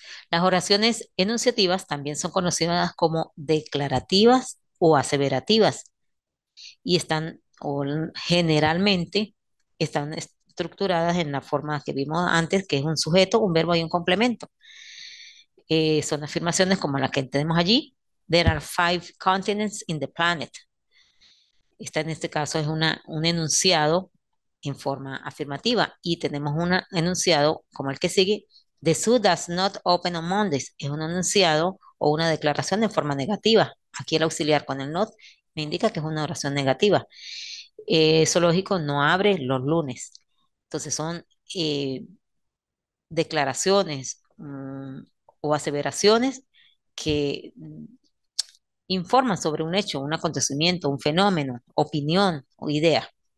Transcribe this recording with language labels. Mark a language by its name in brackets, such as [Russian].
[Spanish] Las oraciones enunciativas también son conocidas como declarativas o aseverativas y generalmente están estructuradas en la forma que vimos antes, que es un sujeto, un verbo y un complemento. Son afirmaciones como la que tenemos allí. [English] There are 5 continents in the planet. [Spanish] Esta en este caso es un enunciado en forma afirmativa y tenemos un enunciado como el que sigue. [English] The zoo does not open on Mondays. [Spanish] Es un enunciado o una declaración en forma negativa. Aquí el auxiliar con el not me indica que es una oración negativa. Zoológico no abre los lunes. Entonces son declaraciones o aseveraciones que informan sobre un hecho, un acontecimiento, un fenómeno, opinión o idea.